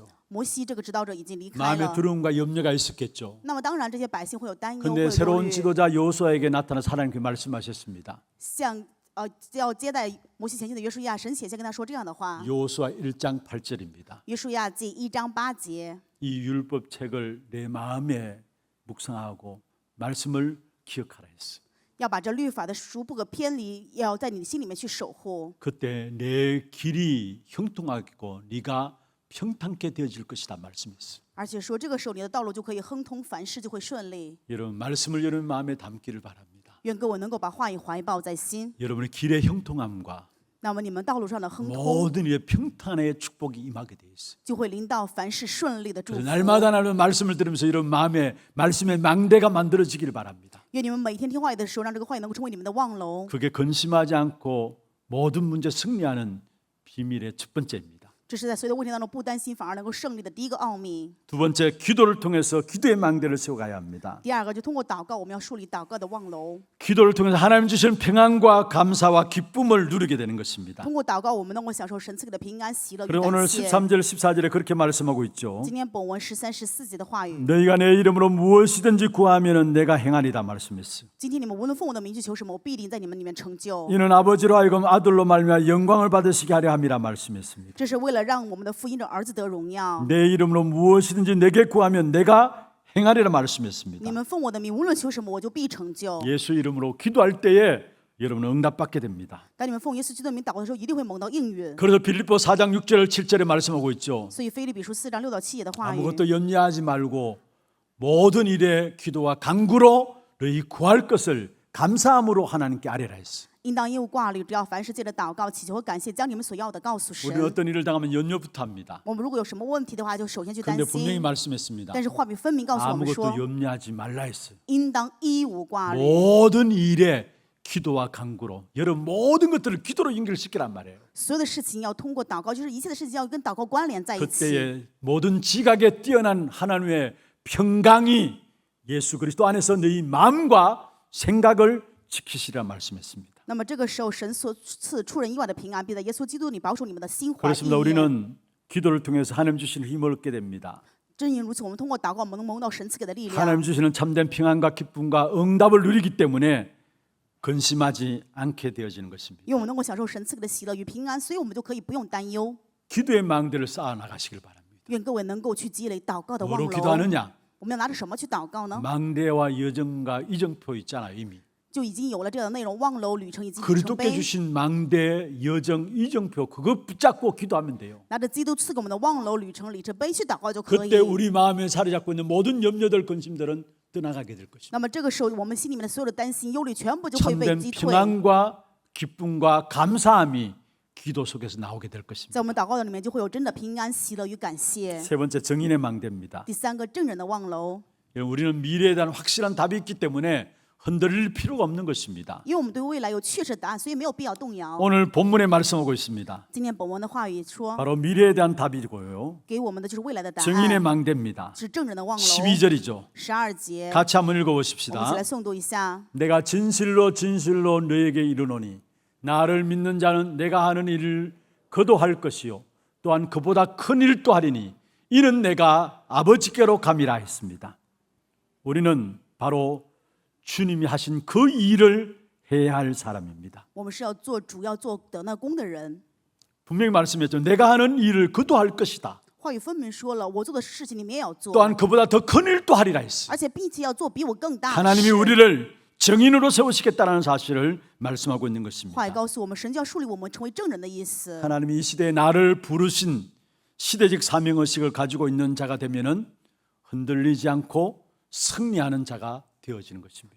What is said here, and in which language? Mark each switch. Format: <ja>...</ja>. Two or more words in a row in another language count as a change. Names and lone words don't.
<zh>摩西这个指导者已经离开</zh> <ko>마음에</ko> <zh>了。</zh> <ko>두려움과 염려가 있었겠죠.</ko> <zh>那么当然，这些百姓会有担忧，会</zh> <ko>근데</ko> <zh>有忧</zh> <ko>새로운</ko> <zh>虑。</zh> <ko>지도자 여호수아에게 나타나서 하나님께 말씀하셨습니다.</ko> <zh>像要接待摩西前进的约书亚，神显现跟他说这样的话。</zh> <ko>여호수아 1장 8절입니다.</ko> <zh>约书亚记1章8节，</zh> <ko>이 율법 책을 내 마음에 묵상하고 말씀을 기억하라 했어요.</ko> <zh>要把这律法的书不可偏离，要在你的心里面去守护。</zh> <ko>그때 내 길이 형통하고 네가 평탄케 되어질 것이다 말씀했어요.</ko> <zh>而且说这个时候你的道路就可以亨通，凡事就会顺利。</zh> <ko>여러분 말씀을 여러분 마음에 담기를 바랍니다.</ko> <zh>愿各位能够把话语怀抱在心，</zh> <ko>여러분의 길의 형통함과</ko> <zh>那么你们道路上的亨通</zh> <ko>모든 일의 평탄의 축복이 임하게 돼 있어요.</ko> <zh>就会临到凡事顺利的祝福</zh> <ko>그래서 。 날마다 말씀을 들으면서 이런 마음에 말씀의 망대가 만들어지기를 바랍니다.</ko> <zh>愿你们每天听话语的时候，让这个话语能够成为你们的望楼。</zh> <ko>그게 근심하지 않고 모든 문제 승리하는 비밀의 첫 번째입니다.</ko> <zh>这是在所有的问题当中不担心，反而能够胜利的第一个奥秘。</zh> <ko>두 번째, 기도를 통해서 기도의 망대를 세워가야 합니다.</ko> <zh>第二个就通过祷告，我们要树立祷告的望楼。</zh> <ko>기도를 통해서 하나님 주시는 평안과 감사와 기쁨을 누리게 되는 것입니다.</ko> <zh>通过祷告，我们能够享受神赐给的平安、喜乐与</zh> <ko>그리고</ko> <zh>感</zh> <ko>오늘</ko> <zh>谢。</zh> <ko>13절, 14절에 그렇게 말씀하고 있죠.</ko> <zh>今天本文13、14节的话语，</zh> <ko>너희가 내 이름으로 무엇이든지 구하면은 내가 행하리다 말씀했어요.</ko> <zh>今天你们无论奉我的名去求什么，我必定在你们里面成就。</zh> <ko>이는 아버지로 하여금 아들로 말미암아 영광을 받으시게 하려 함이라 말씀했습니다.</ko> <zh>这是为了让我们的福音者儿子得荣耀。</zh> <ko>내 이름으로 무엇이든지 내게 구하면 내가 행하리라 말씀했습니다.</ko> <zh>你们奉我的名无论求什么，我就必成就。</zh> <ko>예수 이름으로 기도할 때에 여러분은 응답받게 됩니다.</ko> <zh>当你们奉耶稣基督的名祷告的时候，一定会蒙到应允。</zh> <ko>그래서 빌립보 4장 6절 7절에 말씀하고 있죠.</ko> <zh>所以腓立比书4章6到7节的话语，</zh> <ko>아무것도 염려하지 말고 모든 일에 기도와 간구로 너희 구할 것을 감사함으로 하나님께 아뢰라 했어.</ko> <zh>应当业务挂虑，只要凡事借着祷告、祈求和感谢，将你们所要的告诉</zh> <ko>우리는</ko> <zh>神。</zh> <ko>어떤 일을 당하면 염려부터 합니다.</ko> <zh>我们如果有什么问题的话，就首先去担</zh> <ko>그런데 분명히</ko> <zh>心。</zh> <ko>말씀했습니다.</ko> <zh>但是话语分明告诉我们说</zh> <ko>아무것도 ， 염려하지 말라 했어요.</ko> <zh>应当一无挂虑。</zh> <ko>모든 일에 기도와 간구로 여러분 모든 것들을 기도로 연결시키란 말이에요.</ko> <zh>所有的事情要通过祷告，就是一切的事情要跟祷告关联在一起。</zh> <ko>그때에 모든 지각에 뛰어난 하나님의 평강이 예수 그리스도 안에서 너희 마음과 생각을 지키시라 말씀했습니다.</ko> <zh>那么这个时候，神所赐出人意外的平安，必在耶稣基督里保守你们的心怀意</zh> <ko>그렇습니다.</ko> <zh>念。</zh> <ko>우리는 기도를 통해서 하나님 주시는 힘을 얻게 됩니다.</ko> <zh>正因如此，我们通过祷告，我们能蒙到神赐给的力量。</zh> <ko>하나님 주시는 참된 평안과 기쁨과 응답을 누리기 때문에 근심하지 않게 되어지는 것입니다.</ko> <zh>因为我们能够享受神赐给的喜乐与平安，所以我们就可以不用担忧。</zh> <ko>기도의 망대를 쌓아 나가시길 바랍니다.</ko> <zh>愿各位能够去积累祷告的望</zh> <ko>뭐로</ko> <zh>楼。</zh> <ko>기도하느냐?</ko> <zh>我们要拿着什么去祷告呢？</zh> <ko>망대와 여정과 이정표 있잖아요. 이미</ko> <zh>就已经有了这样的内容：望楼、旅程以及里程</zh> <ko>그리스도께</ko> <zh>碑。</zh> <ko>주신 망대, 여정, 이정표 그거 붙잡고 기도하면 돼요.</ko> <zh>拿着基督赐给我们的望楼、旅程、里程碑去祷告就可以</zh> <ko>그때 。 우리 마음에 사로잡고 있는 모든 염려들, 근심들은 떠나가게 될 것입니다.</ko> <zh>那么这个时候，我们心里面的所有的担心、忧虑，全部就会被</zh> <ko>참된</ko> <zh>击退。</zh> <ko>평안과 기쁨과 감사함이 기도 속에서 나오게 될 것입니다.</ko> <zh>在我们祷告的里面，就会有真的平安、喜乐与感谢。</zh> <ko>세 번째 정인의 망대입니다.</ko> <zh>第三个，证人的望楼，</zh> <ko>우리는 미래에 대한 확실한 답이 있기 때문에 흔들릴 필요가 없는 것입니다.</ko> <zh>因为我们对未来有确实的答案，所以没有必要动摇。</zh> <ko>오늘 본문에 말씀하고 있습니다.</ko> <zh>今天本文的话语说，</zh> <ko>바로 미래에 대한 답이고요.</ko> <zh>给我们的就是未来的答</zh> <ko>정인의</ko> <zh>案，</zh> <ko>망대입니다.</ko> <zh>是证人的望楼。</zh> <ko>12절이죠.</ko> <zh>12节，</zh> <ko>같이 한번</ko> <zh>我们一起</zh> <ko>읽어보십시다.</ko> <zh>来诵读一下。</zh> <ko>내가 진실로 진실로 너에게 이르노니 나를 믿는 자는 내가 하는 일을 그도 할 것이요 또한 그보다 큰 일도 하리니 이는 내가 아버지께로 감이라 했습니다. 우리는 바로 주님이 하신 그 일을 해야 할 사람입니다.</ko> <zh>我们是要做主要做的那功的人。</zh> <ko>분명히 말씀했죠. 내가 하는 일을 그도 할 것이다.</ko> <zh>话语分明说了，我做的事情你们也要做，</zh> <ko>또한 그보다 더 큰 일도 하리라 했어요.</ko> <zh>而且并且要做比我更大的</zh> <ko>하나님이</ko> <zh>事。</zh> <ko>우리를 정인으로 세우시겠다는 사실을 말씀하고 있는</ko> <zh>话</zh> <ko>것입니다.</ko> <zh>语告诉我们，神就要树立我们成为证人的意思。</zh> <ko>하나님이 이 시대에 나를 부르신 시대적 사명의식을 가지고 있는 자가 되면은 흔들리지 않고 승리하는 자가 되어지는 것입니다.</ko>